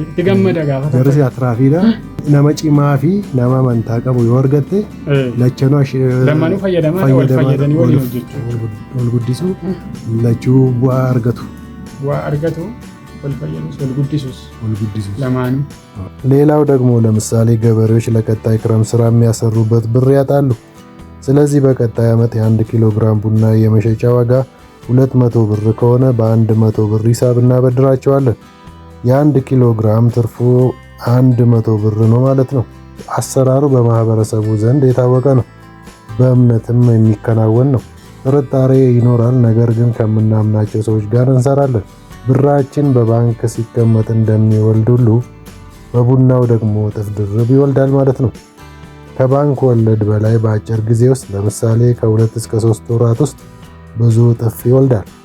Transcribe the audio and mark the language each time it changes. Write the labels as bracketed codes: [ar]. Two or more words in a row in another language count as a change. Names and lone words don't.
[om] Itti gammada gaafa Jarris atraafiidha. Nama cimaa fi nama amantaa qabu yoo argatte lachanuu lammanuu fayyadamaa wal fayyadanii waliin hojjechuu. wal guddisuu lachuu bu'aa argatu. Bu'aa argatu wal fayyadus wal guddisus wal guddisuu lamaanuu. [am] ሌላው ደግሞ ለምሳሌ ገበሬዎች ለቀጣይ ክረምት ስራ የሚያሰሩበት ብር ያጣሉ። ስለዚህ በቀጣይ ዓመት የ1 ኪሎ ግራም ቡና የመሸጫ ዋጋ 200 ብር ከሆነ በ100 ብር ሂሳብ እናበድራቸዋለን። የ1 ኪሎ ግራም ትርፉ 100 ብር ነው ማለት ነው። አሰራሩ በማህበረሰቡ ዘንድ የታወቀ ነው፣ በእምነትም የሚከናወን ነው። ጥርጣሬ ይኖራል፣ ነገር ግን ከምናምናቸው ሰዎች ጋር እንሰራለን። ብራችን በባንክ ሲቀመጥ እንደሚወልድ ሁሉ በቡናው ደግሞ እጥፍ ድርብ ይወልዳል ማለት ነው። ከባንክ ወለድ በላይ በአጭር ጊዜ ውስጥ ለምሳሌ ከ2 እስከ 3 ወራት ውስጥ ብዙ እጥፍ ይወልዳል።